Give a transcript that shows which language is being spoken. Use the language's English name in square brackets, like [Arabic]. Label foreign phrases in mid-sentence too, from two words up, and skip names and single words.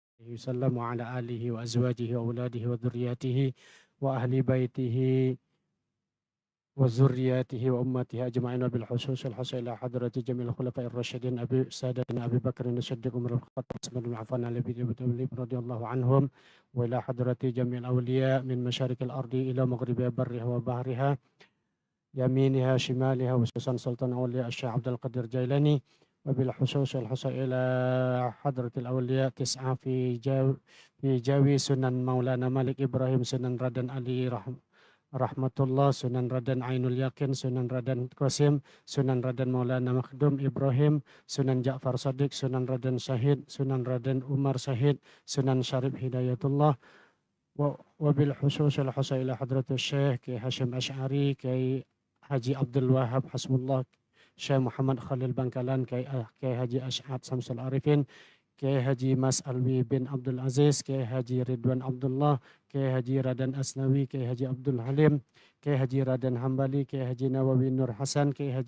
[Arabic] وسلم وعلى آله وأزواجه وأولاده وذرياته وأهل بيته وذرياته وأمته أجمعين وبالخصوص الحصل إلى حضرة جميع الخلفاء الراشدين سادتنا أبي بكر الصديق عمر الخطاب عثمان بن عفان علي رضي الله عنهم وإلى حضرة جميع الأولياء من مشارق الأرض إلى مغربها برها وبحرها يمينها شمالها وخصوصا سلطان أولياء الشيخ عبد القادر جيلاني وبالخصوص الحصل إلى حضرة الأولياء تسعة في جاوي سنن مولانا مالك إبراهيم سنن رادن علي Rahmatullah, Sunan Raden Ainul Yakin, Sunan Raden Qasim, Sunan Raden Maulana Makhdum Ibrahim, Sunan Ja'far Sadiq, Sunan Raden Syahid, Sunan Raden Umar Syahid, Sunan Syarif Hidayatullah, وبالخصوص الحصل إلى حضرة Syekh Kiai Hashim Asy'ari, Kiai Haji Abdul Wahab Hasbullah, Syekh Muhammad Khalil Bangkalan, Kiai Haji Asy'ad Samsul Arifin, Kiai Haji Mas Alwi bin Abdul Aziz, Kiai Haji Ridwan Abdullah, Kiai Haji Raden Asnawi, Kiai Haji Abdul Halim, Kiai Haji Raden Hambali, Kiai Haji Nawawi Nur Hasan, Kiai Haji